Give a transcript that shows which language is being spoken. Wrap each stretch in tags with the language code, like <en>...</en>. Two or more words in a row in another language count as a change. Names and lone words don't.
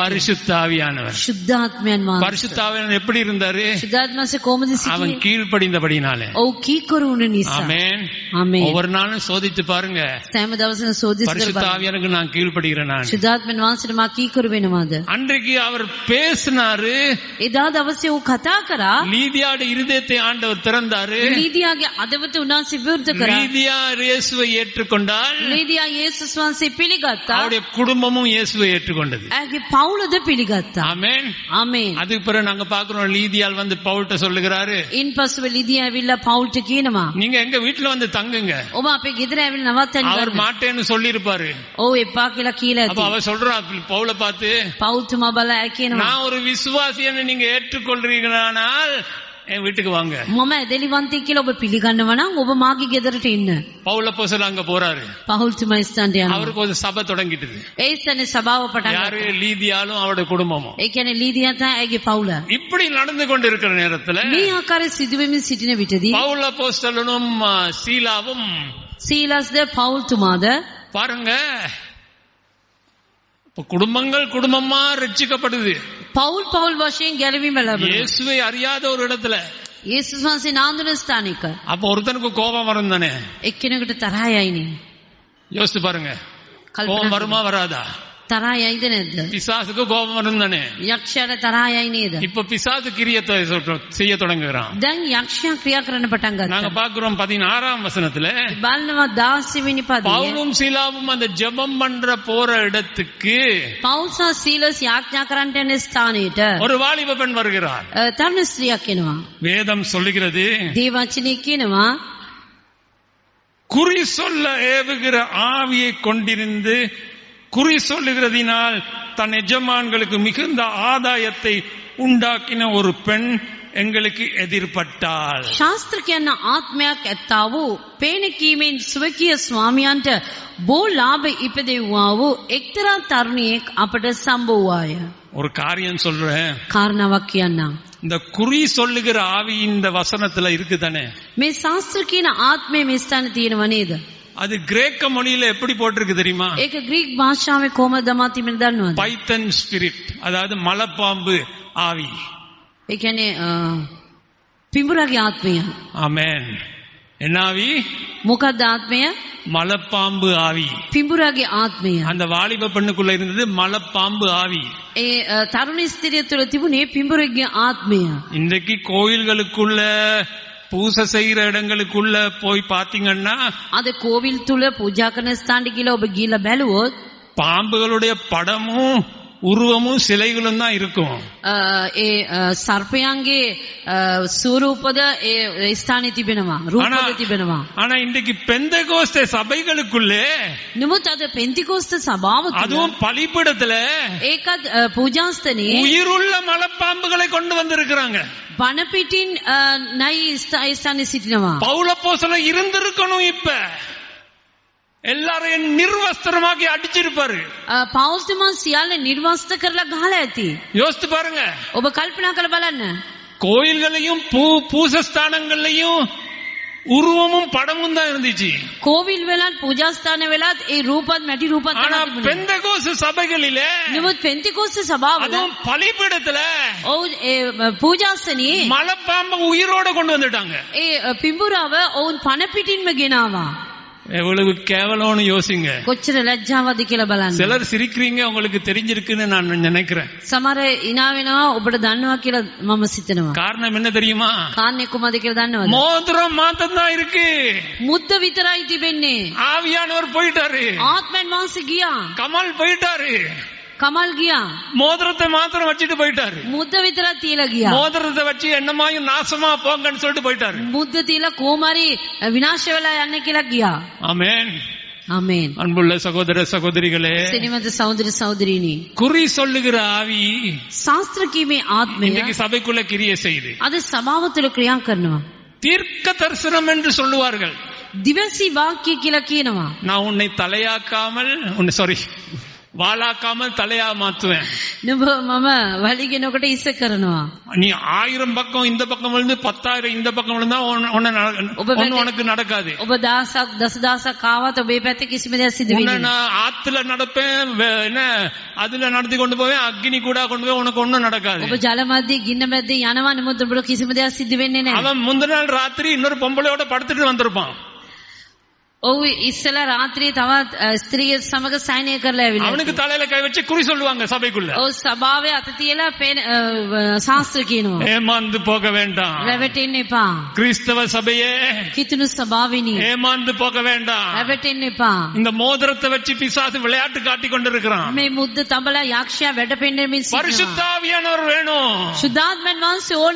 <ta>பரிசுத்த ஆவியானவர்.</ta> <si>ශුද්ධාත්මයන් වහන්සේ.</si> <ta>பரிசுத்த ஆவியானவர் எப்படி இருந்தாரு?</ta> <si>ශුද්ධාත්මයන්සේ කොහොමද</si> <ta>அவன்</ta> <si>සිටියේ?</si> <ta>கீழ்ப்படிந்தபடினாலே.</ta> <si>ඔව් කීකරු වුණ නිසා.</si> <ta>ஆமென்.</ta> <si>ආමේන්.</si> <ta>ஒவ்வொரு நாளும் சோதித்து பாருங்க,</ta> <si>සෑම දවසම සෝදිස්</si> <ta>பரிசுத்த</ta> <si>කරපන්.</si> <ta>ஆவியானவருக்கு நான் கீழ்ப்படுகிறேன் நான்.</ta> <si>ශුද්ධාත්මයන් වහන්සේට මා කීකරු වෙනවාද?</si> <ta>அன்றைக்கு அவர் பேசினாரு,</ta> <si>එදා දවසේ ඌ කතා කරා.</si> <ta>லீதியாட இருதயத்தை ஆண்டவர் திறந்தாரு.</ta> <si>ලීදියාගේ අදවත උන්වහන්සේ විවෘත කරා.</si> <ta>லீதியா இயேசுவை ஏற்றுக்கொண்டால்</ta> <si>ලීදියා යේසුස් වහන්සේ පිළිගත්තා.</si> <ta>அவருடைய குடும்பமும் இயேசுவை ஏற்றுக்கொண்டது.</ta> <si>ඇගේ පවුලද පිළිගත්තා.</si> <ta>ஆமென்.</ta> <si>ආමේන්.</si> <ta>அதுக்கு பிறகு நாங்க பாக்குறோம், லீதியால் வந்து பவுல்ட்ட சொல்லுகிறாரு,</ta> <si>ඉන්පසුව ලීදියා ඇවිල්ලා පවුල්ට කියනවා,</si> <ta>நீங்க எங்க வீட்டுல வந்து தங்குங்க.</ta> <si>ඔබ අපේ ගෙදර ඇවිල්ලා නවත්තන්න</si> <ta>அவர்</ta> <si>ගන්න.</si> <ta>மாட்டேன்னு சொல்லி இருப்பாரு.</ta> <si>ඔව් එපා කියලා කියලා</si> <ta>அப்ப</ta> <si>ඇති.</si> <ta>அவர் சொல்றா பவுல பார்த்து,</ta> <si>පවුල්තුමා බලා කියනවා,</si> <ta>நான் ஒரு விசுவாசின்னு நீங்க ஏற்றுக்கொள்றீங்களானால் என் வீட்டுக்கு வாங்க.</ta> <si>මම ඇදලිවන්තයෙක් කියලා ඔබ පිළිගන්නවා නම් ඔබ මාගේ ගෙදරට එන්න.</si> <ta>பவுல போசல அங்க போறாரு.</ta> <si>පවුල්තුමා ස්ථානට යනවා.</si> <ta>அவருக்கு ஒரு சபை தொடங்கிட்டது.</ta> <si>ඒ ස්ථානේ සභාව පටන්</si> <ta>யாரு?</ta> <si>ගත්තා.</si> <ta>லீதியாலும் அவருடைய குடும்பமும்.</ta> <si>ඒ කියන්නේ ලීදියා තමයි ඇගේ පවුල.</si> <ta>இப்படி நடந்து கொண்டிருக்கிற நேரத்துல</ta> <si>මේ ආකාරයේ සිදුවෙමින් සිටින විටදී</si> <ta>பவுல் அப்போஸ்தலனும் சீலாவும்</ta> <si>සීලස්ද පවුල්තුමාද</si> <ta>பாருங்க, இப்ப குடும்பங்கள் குடும்பமா ரட்சிக்கப்படுது.</ta> <si>පවුල් වශයෙන් ගැලවීම ලැබුණා.</si> <ta>இயேசுவை அறியாத ஒரு இடத்துல</ta> <si>යේසුස් වහන්සේ නාඳුන ස්ථානික</si> <ta>அப்ப ஒருத்தனுக்கு கோபம் வரும் தானே?</ta> <si>එක්කෙනෙකුට තරහ යයිනේ.</si> <ta>யோசித்து பாருங்க, கோபம்</ta> <si>කල්පනා</si> <ta>வருமா வராதா?</ta> <si>තරහ යයිද නැද්ද?</si> <ta>பிசாசுக்கு கோபம் வரும் தானே?</ta> <si>යක්ෂයාට තරහ යයි නේද?</si> <ta>இப்ப பிசாசு கிரியத்தை செய்ய தொடங்குகிறான்.</ta> <si>දැන් යක්ෂයා ක්‍රියා කරන්න පටන්</si> <ta>நாங்க</ta> <si>ගත්තා.</si> <ta>பாக்குறோம் 16ஆம் வசனத்துல,</ta> <si>බලනවා 16 වෙනි පදයේ</si> <ta>பவுலும் சீலாவும் அந்த ஜெபம் பண்ற போற இடத்துக்கு</ta> <si>පවුල් සහ සීලස් යාඥා කරන්නට යන ස්ථානයට</si> <ta>ஒரு வாலிப பெண் வருகிறார்.</ta> <si>තරුණ ස්ත්‍රියක් එනවා.</si> <ta>வேதம் சொல்லுகிறது,</ta> <si>දේවචනේ කියනවා</si> <ta>குறி சொல்ல ஏவுகிற ஆவியை கொண்டிருந்து குறி சொல்லுகிறதினால் தன் எஜமான்களுக்கு மிகுந்த ஆதாயத்தை உண்டாக்கின ஒரு பெண் எங்களுக்கு எதிர்பட்டாள்.</ta> <si>ශාස්ත්‍ර කියන ආත්මයක් ඇත්තා වූ පේන කීමෙන් සුවකීය ස්වාමියන්ට බෝ ලාභ ඉපදෙව්වා වූ එක්තරා තරුණියෙක් අපට සම්බෝවාය.</si> <ta>ஒரு காரியம் சொல்றேன்,</ta> <si>කාරණාවක් කියන්නම්.</si> <ta>இந்த குறி சொல்லுகிற ஆவி இந்த வசனத்துல இருக்குதானே?</ta> <si>මේ ශාස්ත්‍ර කියන ආත්මය මේ ස්ථානේ තියෙනව නේද?</si> <ta>அது கிரேக்க மொழியில எப்படி போட்டிருக்கு தெரியுமா?</ta> <si>ඒක ග්‍රීක භාෂාවේ කොහමද දමා තිබෙන දන්නවද?</si> <en>python spirit,</en> <ta>அதாவது மலைப்பாம்பு ஆவி.</ta> <si>ඒ කියන්නේ පිඹුරගේ ආත්මය.</si> <ta>ஆமென். என்ன ஆவி?</ta> <si>මොකක්ද ආත්මය?</si> <ta>மலைப்பாம்பு ஆவி.</ta> <si>පිඹුරගේ ආත්මය.</si> <ta>அந்த வாலிப பெண்ணுக்குள்ள இருந்தது மலைப்பாம்பு ஆவி.</ta> <si>ඒ තරුණ ස්ත්‍රිය තුළ තිබුණේ පිඹුරගේ ආත්මය.</si> <ta>இன்றைக்கு கோயில்களுக்குள்ள பூசை செய்யற இடங்களுக்குள்ள போய் பாத்தீங்கன்னா</ta> <si>අද කෝවිල් තුල පූජා කරන ස්ථානට ගිහලා ඔබ ගිහලා බැලුවොත්</si> <ta>பாம்புகளுடைய படமும் உருவமும் சிலைகளும் தான் இருக்கும்.</ta> <si>ඒ සර්පයන්ගේ ස්වරූපද ඒ ස්ථානයේ තිබෙනවා, රූපද තිබෙනවා.</si> <ta>ஆனா இன்றைக்கு பெந்தகோஸ்தே சபைகளுக்குள்ளே</ta> <si>නමුත් අද පෙන්තිකෝස්ත සභාව තුල</si> <ta>அதுவும் பலிபீடத்துல</ta> <si>ඒකත් පූජාස්තනේ</si> <ta>உயிருள்ள மலைப்பாம்புகளை கொண்டு வந்திருக்கிறாங்க.</ta> <si>වන පිටින් නයි ස්ථානයේ සිටිනවා.</si> <ta>பவுல் அப்போஸ்தலன் இருந்திருக்கணும். இப்ப எல்லாரையும் நிர்வஸ்திரமாக்கி அடிச்சிருப்பாரு.</ta> <si>පෞල්තුමා සියල්ල නිර්වස්ත කරලා ගහලා ඇති.</si> <ta>யோசித்து பாருங்க,</ta> <si>ඔබ කල්පනා කරලා බලන්න.</si> <ta>கோயில்களையும் பூசஸ்தானங்கள்லயும் உருவமும் படமும் தான் இருந்துச்சு.</ta> <si>කෝවිල් වෙලත් පූජාස්ථාන වෙලත් ඒ රූපත් මැටි රූපත්</si> <ta>ஆனா</ta> <si>තමයි තිබුණේ.</si> <ta>பெந்தகோஸ்து சபைகளிலே</ta> <si>නමුත් පෙන්තිකෝස්ත සභාවල</si> <ta>அதுவும் பலிபீடத்துல</ta> <si>ඔව් ඒ පූජාස්තනේ</si> <ta>மலைப்பாம்பை உயிரோட கொண்டு வந்துட்டாங்க.</ta> <si>ඒ පිඹුරව ඔවුන් පන පිටින්ම ගෙනාවා.</si> <ta>எவ்வளவு கேவலம்னு யோசிங்க.</ta> <si>කොච්චර ලැජ්ජාවක්ද කියලා බලන්න.</si> <ta>சிலர் சிரிக்கிறீங்க, உங்களுக்கு தெரிஞ்சிருக்குன்னு நான் நினைக்கிறேன்.</ta> <si>සමහර ඉනා වෙනවා ඔබට දන්නවා කියලා මම සිතනවා.</si> <ta>காரணம் என்ன தெரியுமா?</ta> <si>කාරණේ කොහමද කියලා දන්නවද?</si> <ta>மோதிரம் மாத்தம் தான் இருக்கு.</ta> <si>මුද්ද විතරයි තිබෙන්නේ.</si> <ta>ஆவியானவர் போயிட்டாரு,</ta> <si>ආත්මයන් වහන්සේ ගියා.</si> <ta>கமல் போயிட்டாரு,</ta> <si>කමල් ගියා.</si> <ta>மோதிரத்தை மாத்திரம் வச்சுட்டு போயிட்டாரு.</ta> <si>මුද්ද විතරක් තියලා ගියා.</si> <ta>மோதிரத்தை வச்சு என்னமாயும் நாசமா போங்கன்னு சொல்லிட்டு போயிட்டாரு.</ta> <si>මුද්ද තියලා කොහොමරි විනාශ වෙලා යන්න කියලා ගියා.</si> <ta>ஆமென்.</ta> <si>ආමේන්.</si> <ta>அன்புள்ள சகோதர சகோதரிகளே,</ta> <si>සිනමද සහෝදර සහෝදරිනි.</si> <ta>குறி சொல்லுகிற ஆவி</ta> <si>ශාස්ත්‍ර කීමේ ආත්මය</si> <ta>இன்னைக்கு சபைக்குள்ள கிரியை செய்யுது.</ta> <si>අද සභාව තුළ ක්‍රියා කරනවා.</si> <ta>தீர்க்க தரிசனம் என்று சொல்லுவார்கள்.</ta> <si>දිවසි වාක්‍ය කියලා කියනවා.</si> <ta>நான் உன்னை தலையாக்காமல் வாலாக்காமல் தலையா மாத்துவேன்.</ta> <si>නුඹ මම වලිගෙනකොට ඉස්ස කරනවා.</si> <ta>நீ 1000 பக்கம் இந்த பக்கம் விழுந்து 10,000 இந்த பக்கம் விழுந்தா உனக்கு நடக்காது.</ta> <si>ඔබ දහසක් දසදහසක් ආවත් ඔබේ පැත්තේ කිසිම දෙයක් සිදු වෙන්නේ නැහැ.</si> <ta>நான் ஆத்துல நடப்பேன், என்ன அதுல நடத்தி கொண்டு போவேன், அக்னி கூட கொண்டு போய் உனக்கு ஒண்ணும் நடக்காது.</ta> <si>ඔබ ජල මැද්දේ ගින්න මැද්දේ යනවා නමුත් ඔබට කිසිම දෙයක් සිදු වෙන්නේ නැහැ.</si> <ta>அவன் முந்தின நாள் ராத்திரி இன்னொரு பொம்பளையோட படுத்துட்டு வந்திருப்பான்.</ta> <si>ඔව් ඉස්සලා රාත්‍රියේ තවත් ස්ත්‍රිය සමග සයනය කරලා ඇවිල්ලා.</si> <ta>அவனுக்கு தலையில கை வச்சு குறி சொல்லுவாங்க சபைக்குள்ள.</ta> <si>ඔව් සභාවේ අත තියලා ශාස්ත්‍ර කියනවා.</si> <ta>ஏமாந்து போக வேண்டாம்.</ta> <si>රැවටෙන්න එපා.</si> <ta>கிறிஸ்தவ சபையே</ta> <si>කිතුණු සභාවිනි.</si> <ta>ஏமாந்து போக வேண்டாம்.</ta> <si>රැවටෙන්න එපා.</si> <ta>இந்த மோதிரத்தை வச்சு பிசாசு விளையாட்டு காட்டி கொண்டிருக்கிறான்.</ta> <si>මේ මුද්ද තඹලා යක්ෂයා වැඩපෙන්නෙමින් සිටිනවා.</si> <ta>பரிசுத்தாவியானவர் வேணும்.</ta> <si>සුද්ධාත්මයන් වහන්සේ ඕනේ.</si>